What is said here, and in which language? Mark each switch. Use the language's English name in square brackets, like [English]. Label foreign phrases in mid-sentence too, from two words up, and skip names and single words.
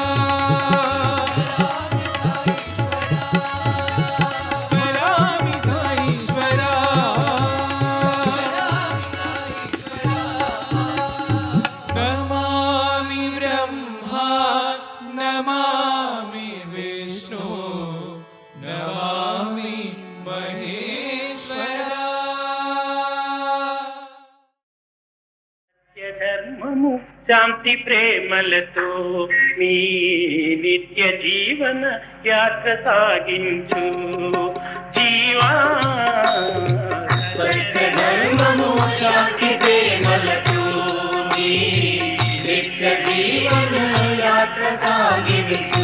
[Sanskrit] स्मरामि साईश्वरा नमामि ब्रह्मा नमामि विष्णु नमामि महेश्वरा [Telugu] ధర్మము శాంతి ప్రేమలతో నీ నిత్య జీవన యాత్ర సాగించు జీవా ధర్మము శాంతి ప్రేమలతో నీ నిత్య జీవన యాత్ర సాగించు